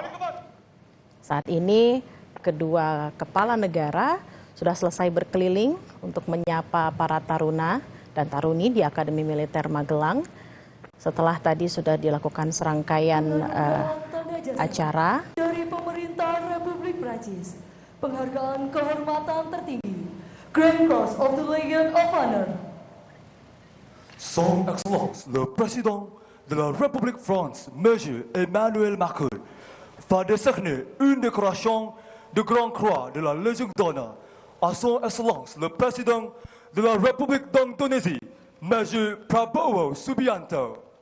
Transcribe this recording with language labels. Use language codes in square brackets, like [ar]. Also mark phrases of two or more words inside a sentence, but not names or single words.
[id] Saat ini kedua kepala negara sudah selesai berkeliling untuk menyapa para taruna dan taruni di Akademi Militer Magelang. Setelah tadi sudah dilakukan serangkaian acara dari pemerintah Republik Prancis, penghargaan kehormatan tertinggi, [en] Grand Cross of the Legion of Honor. [fr] Son Excellence le Président de la République France, Monsieur Emmanuel Macron, va décerner une décoration de Grande Croix de la Légion d'honneur à Son Excellence le Président de la République d'Indonésie, Monsieur Prabowo Subianto.